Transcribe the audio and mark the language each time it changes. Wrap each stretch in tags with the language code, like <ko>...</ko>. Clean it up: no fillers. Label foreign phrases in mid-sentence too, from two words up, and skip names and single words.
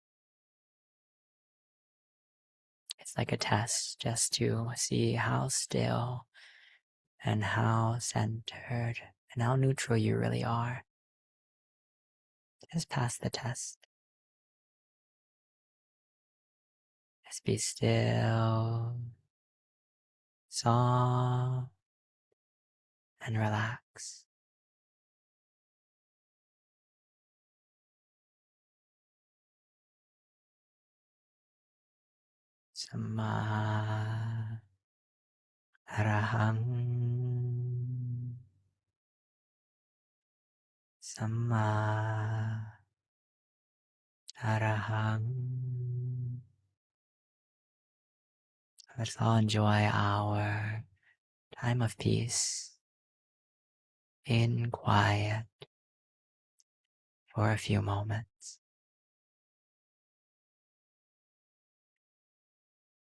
<en>It's like a test just to see how still and how centered and how neutral you really are. Just pass the test. Just be still, soft, and relax.</en> <pi>Sama arahang. Sama arahang.</pi> <en>Let's all enjoy our time of peace in quiet for a few moments.</en>